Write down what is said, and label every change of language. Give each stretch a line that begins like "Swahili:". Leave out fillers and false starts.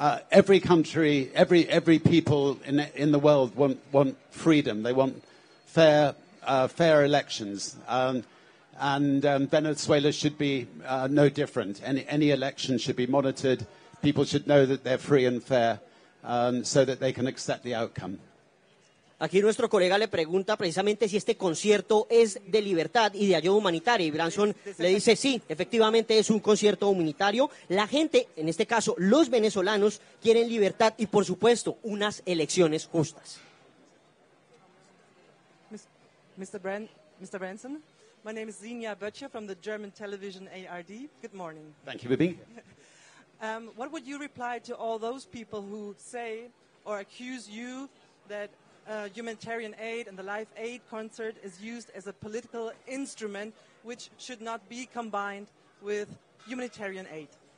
English: Every country, every people in the world want freedom. They want fair elections, and Venezuela should be no different. Any election should be monitored. People should know that they're free and fair. So that they can accept the outcome.
Spanish: Aquí nuestro colega le pregunta precisamente si este concierto es de libertad y de ayuda humanitaria, y Branson le dice sí, efectivamente es un concierto humanitario. La gente, en este caso los venezolanos, quieren libertad y por supuesto unas elecciones justas.
English: Mr. Branson, my name is Zinia Böttcher from the German television ARD. Good morning. Thank you, Bibi. What would you reply to all those people who say or accuse you that humanitarian aid and the Live Aid concert is used as a political instrument which should not be combined with humanitarian aid?